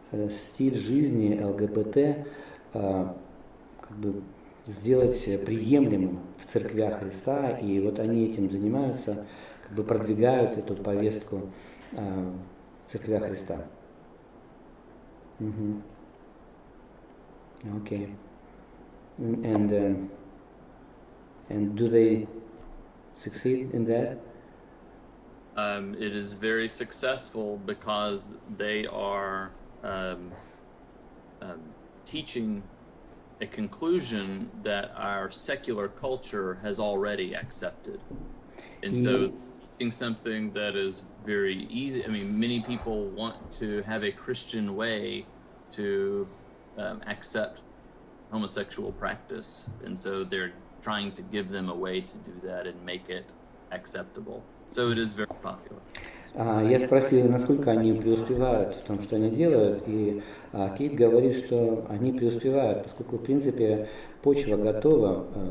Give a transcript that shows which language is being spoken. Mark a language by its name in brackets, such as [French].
[Russian] стиль жизни ЛГБТ как бы сделать приемлемым в церквях Христа, и вот они этим занимаются, как бы продвигают эту повестку в церквях Христа. [English] Okay. And do they succeed in that? It is very successful because they are teaching a conclusion that our secular culture has already accepted. And so teaching something that is very easy, I mean, many people want to have a Christian way to accept homosexual practice. And so they're trying to give them a way to do that and make it acceptable. So it is very popular. [Russian] Я спросил, насколько они преуспевают в том, что они делают, и Кейт говорит, что они преуспевают, поскольку, в принципе, почва готова.